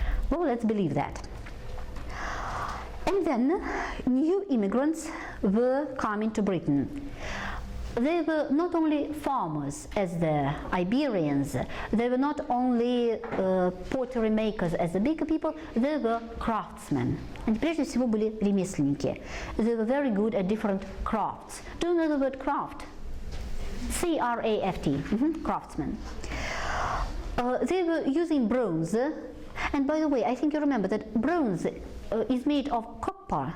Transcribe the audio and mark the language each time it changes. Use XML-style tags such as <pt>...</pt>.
<en>Well, let's believe that. And then new immigrants were coming to Britain. They were not only farmers as the Iberians, they were not only pottery makers as the bigger people, they were craftsmen.</en> <ru>And прежде всего были ремесленники.</ru> <en>They were very good at different crafts. Do you know the word craft? C-R-A-F-T, craftsmen. They were using bronze, and by the way, I think you remember that bronze is made of copper.</en>